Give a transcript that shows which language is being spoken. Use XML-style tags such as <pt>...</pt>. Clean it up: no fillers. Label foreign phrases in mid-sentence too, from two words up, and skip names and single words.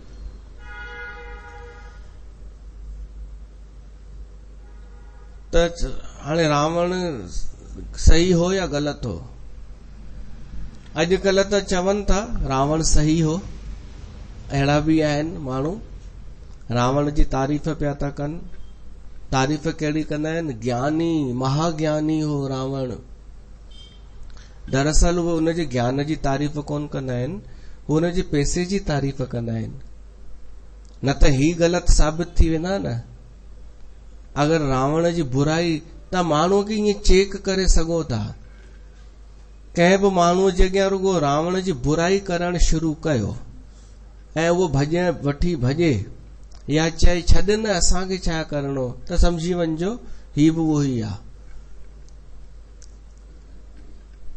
<sd>त हाणे रावण सही हो या ग़लति हो? अॼुकल्ह त चवनि था रावण सही हो, अहिड़ा भी आहिनि माण्हू रावण जी तारीफ़ पिया था कनि। तारीफ़ कहिड़ी कंदा आहिनि? ज्ञानी, महाज्ञानी हो रावण। दरअसल उहे हुनजे ज्ञान जी तारीफ़ कोन कंदा आहिनि, हू हुनजे पैसे जी तारीफ़ कंदा आहिनि। न त ही ग़लति साबित थी वेंदा न। अगर रावण जी बुराई तव्हां माण्हू खे ईअं चेक करे सघो था, कंहिं बि माण्हूअ जे अॻियां रुगो रावण जी बुराई करणु शुरू कयो ऐं उहो वठी भॼे या चए छॾ न असांखे छा करणो, त समझी वञिजो ही बि उहो ई आहे।</sd>